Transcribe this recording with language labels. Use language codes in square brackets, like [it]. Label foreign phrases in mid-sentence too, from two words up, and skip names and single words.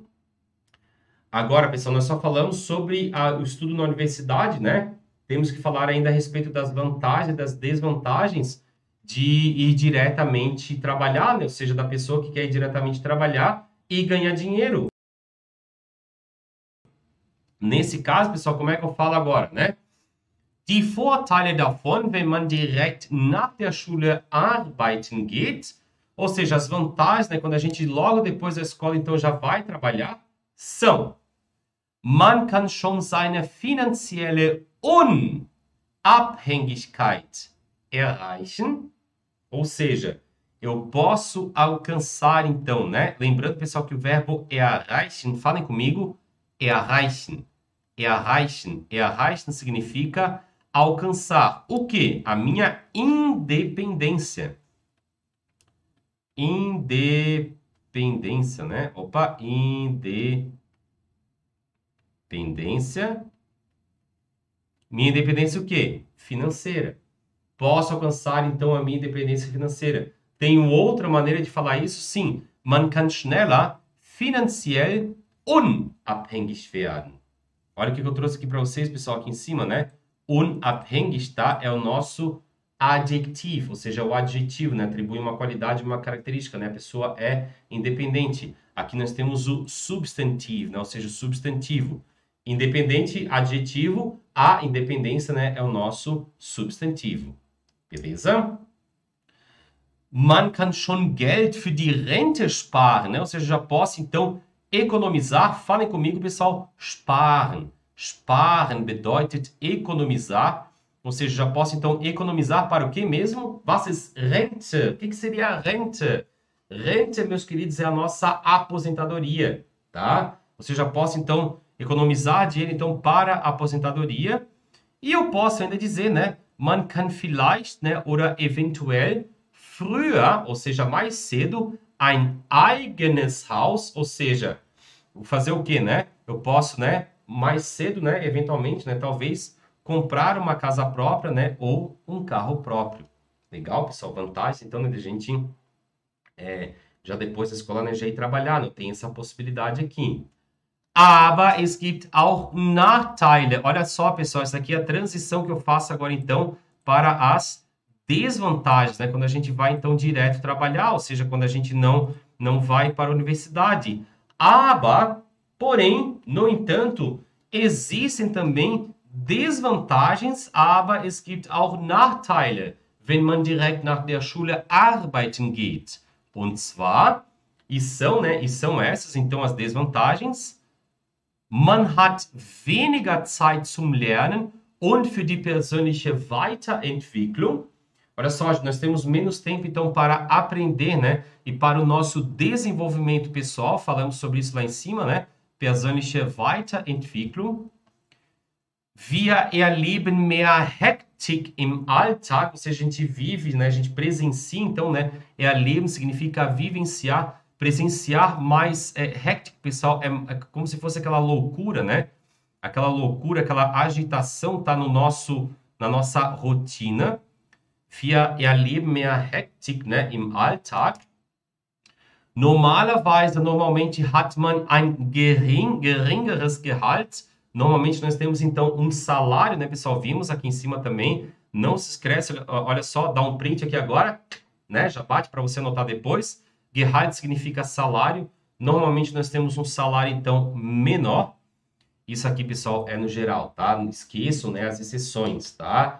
[pt] Agora, pessoal, nós só falamos sobre o estudo na universidade, né? Temos que falar ainda a respeito das vantagens e das desvantagens de ir diretamente trabalhar, né? Ou seja, da pessoa que quer ir diretamente trabalhar e ganhar dinheiro. Nesse caso, pessoal, como é que eu falo agora, né? [de] Die Vorteile davon, wenn man direkt nach der Schule arbeiten geht, [pt] ou seja, as vantagens, né, quando a gente logo depois da escola então já vai trabalhar, são: [de] man kann schon seine finanzielle Unabhängigkeit erreichen, [pt] ou seja, eu posso alcançar então, né? Lembrando, pessoal, que o verbo erreichen, falem comigo, [de] erreichen. Erreichen. [pt] Erreichen significa alcançar o quê? A minha independência. Independência, né? Opa, independência. Minha independência o quê? Financeira. Posso alcançar, então, a minha independência financeira. Tenho outra maneira de falar isso? Sim. [de] Man kann schneller finanziell unabhängig werden. [pt] Olha o que eu trouxe aqui para vocês, pessoal, aqui em cima, né? Unabhängig, tá? É o nosso adjetivo, ou seja, o adjetivo, né? Atribui uma qualidade, uma característica, né? A pessoa é independente. Aqui nós temos o substantivo, né? Ou seja, o substantivo. Independente, adjetivo, a independência, né? É o nosso substantivo. Beleza? [de] Man kann schon Geld für die Rente sparen, [pt] né? Ou seja, já posso, então, economizar. Falem comigo, pessoal. [de] Sparen. Sparen bedeutet economizar. [pt] Ou seja, já posso, então, economizar para o quê mesmo? [de] Was ist Rente? [pt] O que seria a rente? Rente, meus queridos, é a nossa aposentadoria, tá? Ou seja, já posso, então, economizar dinheiro, então, para a aposentadoria. E eu posso ainda dizer, né? [de] Man kann vielleicht, né? Oder eventuell früher, [pt] ou seja, mais cedo, [de] ein eigenes Haus, [pt] ou seja, fazer o quê, né? Eu posso, né? Mais cedo, né? Eventualmente, né? Talvez comprar uma casa própria, né? Ou um carro próprio. Legal, pessoal? Vantagem, então, né? De gente já depois da escola, né? Já ir trabalhar, não tem essa possibilidade aqui. [de] Aber es gibt auch Nachteile. [pt] Olha só, pessoal, essa aqui é a transição que eu faço agora, então, para as desvantagens, né? Quando a gente vai, então, direto trabalhar, ou seja, quando a gente não vai para a universidade. Aber, porém, no entanto, existem também desvantagens, [de] aber es gibt auch Nachteile, wenn man direkt nach der Schule arbeiten geht. Und zwar, [pt] e são essas, então, as desvantagens. [de] Man hat weniger Zeit zum Lernen und für die persönliche Weiterentwicklung. [pt] Olha só, nós temos menos tempo, então, para aprender, né? E para o nosso desenvolvimento pessoal. Falamos sobre isso lá em cima, né? [de] Persönliche Weiterentwicklung. Wir erleben mehr Hektik im Alltag. [pt] Ou seja, a gente vive, né? A gente presencia, então, né? Erleben significa vivenciar. Presenciar mais hectic, pessoal, é como se fosse aquela loucura, né? Aquela loucura, aquela agitação tá na nossa rotina. [de] Wir erleben mehr Hektik, né, im Alltag. Normalmente hat man ein geringeres Gehalt. [pt] Normalmente nós temos então um salário, né, pessoal? Vimos aqui em cima também. Não se esquece, olha só, dá um print aqui agora, né? Já bate para você anotar depois. Gehalt significa salário. Normalmente nós temos um salário, então, menor. Isso aqui, pessoal, é no geral, tá? Não esqueçam, né, as exceções, tá?